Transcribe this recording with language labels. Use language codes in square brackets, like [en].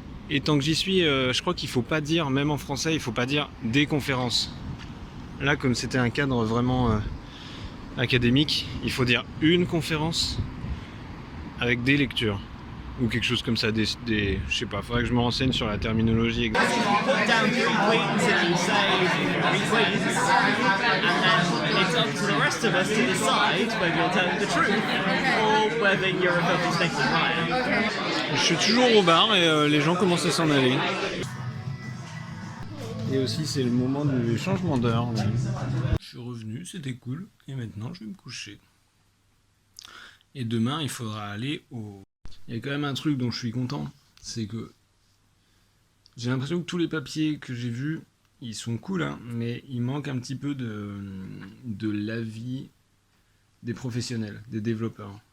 [fr] Et tant que j'y suis, je crois qu'il faut pas dire, même en français, il faut pas dire des conférences. Là, comme c'était un cadre vraiment académique, il faut dire une conférence avec des lectures. Ou quelque chose comme ça, je sais pas, faudrait que je me renseigne sur la terminologie exacte. [en] Put down 3 points and you say 3 wins, and then it's up to the rest of us to decide whether you're telling the truth or whether you're a filthy snake of liar. [fr] Je suis toujours au bar et les gens commencent à s'en aller. Et aussi c'est le moment du changement d'heure. Je suis revenu, c'était cool, et maintenant je vais me coucher. Et demain il faudra aller au... Il y a quand même un truc dont je suis content, c'est que j'ai l'impression que tous les papiers que j'ai vus, ils sont cool, hein, mais il manque un petit peu de l'avis des professionnels, des développeurs.